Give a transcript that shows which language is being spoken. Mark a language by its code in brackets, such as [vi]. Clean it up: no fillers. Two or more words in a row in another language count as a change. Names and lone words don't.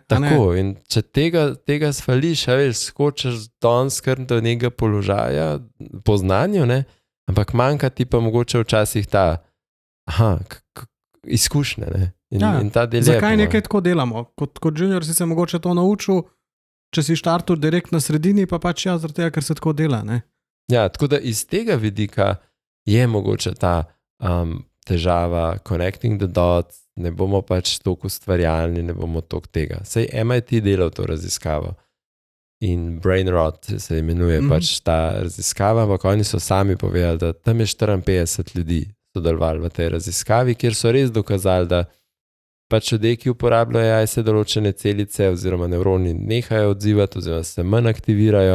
[sl] Tako, in če tega sfališ, skočiš danes kar do nekega položaja po znanju, ampak manjka ti pa mogoče včasih ta izkušnje, in ta del je. Zakaj nekaj tako delamo? Kot junior si se mogoče to naučil, če si štartul direkt na sredini, pa pač zaradi tega, ker se tako dela, Ja, tako da iz tega vidika je mogoče ta težava [en] connecting the dots, [sl] ne bomo pač toliko ustvarjalni, ne bomo toliko tega. Sej MIT delal to raziskavo in Brain Rot se imenuje pač ta raziskava, ampak oni so sami povedali, da tam je 54 ljudi sodelovali v tej raziskavi, kjer so res dokazali, da pač ljudje, ki uporabljajo AI, se določene celice oziroma nevroni nehajo odzivati oziroma se manj aktivirajo.